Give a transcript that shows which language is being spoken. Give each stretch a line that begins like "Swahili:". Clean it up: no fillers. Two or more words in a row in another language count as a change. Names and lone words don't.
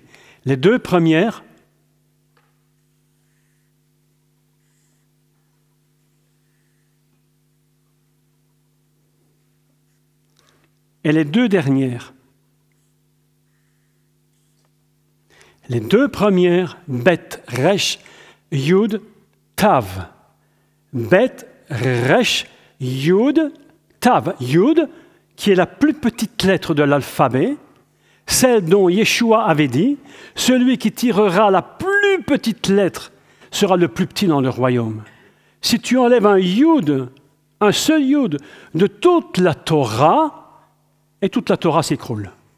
French: Les 2 premières, et les 2 dernières. Les 2 premières,
Hebrew: בית, ריש, יוד, תו. בית, ריש, יוד, תו.
French: Yud, qui est la plus petite lettre de l'alphabet, celle dont Yeshua avait dit, celui qui tirera la plus petite lettre sera le plus petit dans le royaume. Si tu enlèves un Yud, un seul Yud de toute la Torah, et toute la Torah s'écroule.